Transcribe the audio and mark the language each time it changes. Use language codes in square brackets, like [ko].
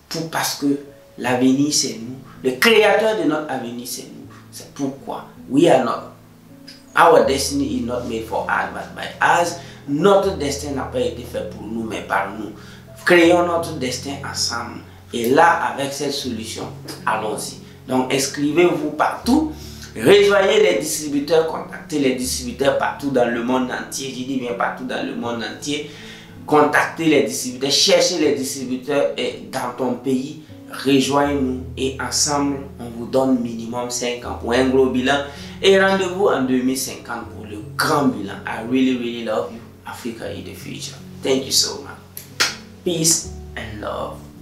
[fr] Parce que l'avenir c'est nous, le créateur de notre avenir c'est nous. C'est pourquoi [en] our destiny is not made for us but by us. [fr] Notre destin n'a pas été fait pour nous mais par nous. Créons notre destin ensemble et là avec cette solution, allons-y. Donc inscrivez-vous partout, rejoignez les distributeurs, contactez les distributeurs partout dans le monde entier. Je dis bien partout dans le monde entier. Contactez les distributeurs, cherchez les distributeurs dans ton pays, rejoignez-nous et ensemble, on vous donne minimum 5 ans pour un gros bilan et rendez-vous en 2050 pour le grand bilan. [en] I really, really love you. Africa is the future. Thank you so much. Peace and love.